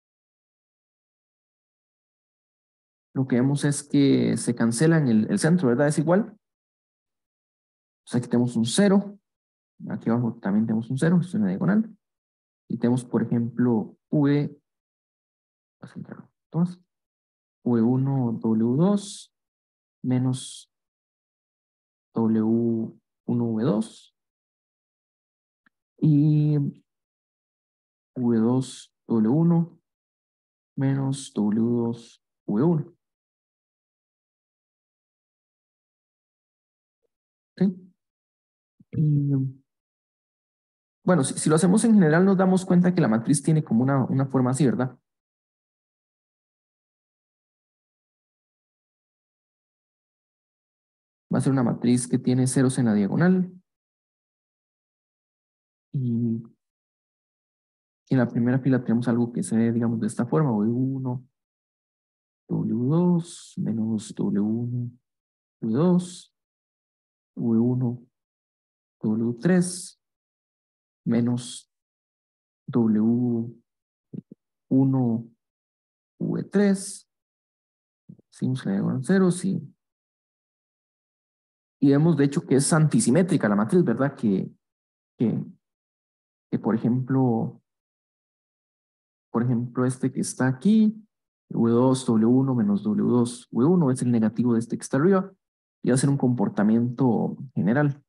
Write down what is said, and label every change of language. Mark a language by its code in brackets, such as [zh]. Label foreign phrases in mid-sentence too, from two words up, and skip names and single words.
[es] lo que vemos es que se cancela en el centro, ¿verdad? Es igual. O sea, aquí tenemos un 0, aquí abajo también tenemos un 0, es una diagonal. Y tenemos, por ejemplo, V, a centrarlo, entonces, V1, W2 menos W1, V2 y V2, W1 menos W2, V1. ¿Sí? Y bueno, si lo hacemos en general, nos damos cuenta que la matriz tiene como una forma así, ¿verdad? Va a ser una matriz que tiene ceros en la diagonal. Y en la primera fila tenemos algo que se ve, digamos, de esta forma: W1, W2 menos W1, W2, V1, W3 menos W1, V3. Seguimos la diagonal ceros y vemos de hecho que es antisimétrica la matriz, ¿verdad? Que, que por ejemplo, este que está aquí V2, W1 menos W2, V1 es el negativo de este que está arriba y va a ser un comportamiento general.